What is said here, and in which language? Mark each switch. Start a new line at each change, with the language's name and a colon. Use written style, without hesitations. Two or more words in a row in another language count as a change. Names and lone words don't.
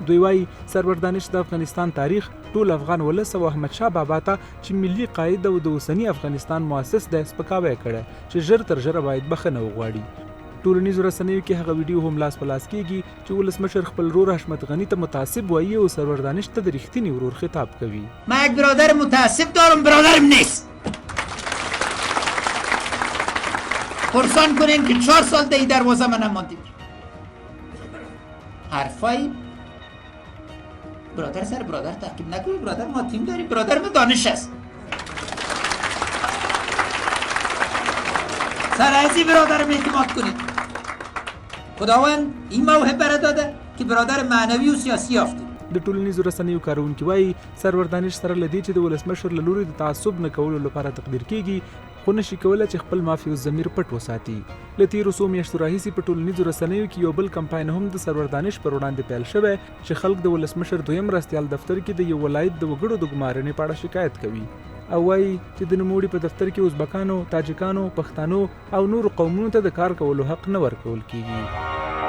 Pashto: دوی وایي سرور دانش د افغانستان تاریخ ټول افغان ولس او احمد شاه بابا ته چې ملي قائد او د اوسني افغانستان مؤسس د سپکاوی کړی چې ژر تر ژره باید بخښنه وغواړي. ټولنیزو رسنیو کې هغه ویډیو هم لاس په لاس کیږي چې ولسمشر خپل ورور حشمت غنی ته متعصب وایي او سرور دانش ته د رښتیني ورور خطاب کوي.
Persian: ما یک برادر متعصب دارم، برادرم نیست. پرسان کنین که 4 سال در دروازه من نماندید. حرفای برادر سر برادر تعقیب نکنید. برادر ما تیم داریم، برادر ما دانش است. سر ازی برادرم اعتماد کنید. خداوند این موهبه را داده که برادر معنوی و سیاسی یافته.
Pashto: د ټولنیزو رسنیو کارونکي وایي سرور دانش سره لدی چې د ولسمشر له لوري د تعصب نه کولو لپاره تقدیر کیږي خو نشي کولای چې خپل مافي الضمیر پټ وساتي. له تیرو څو میاشتو راهیسې په ټولنیزو رسنیو کې یو بل کمپاین هم د سرور دانش پر وړاندې پیل شوی چې خلک د ولسمشر دویم مرستیال دفتر کې د یو ولایت د وګړو د ګمارنې په اړه شکایت کوي او وایي چې د نوموړي په دفتر کې ازبکانو، تاجکانو، پښتنو او نورو قومونو ته د کار کولو حق نه ورکول کیږي.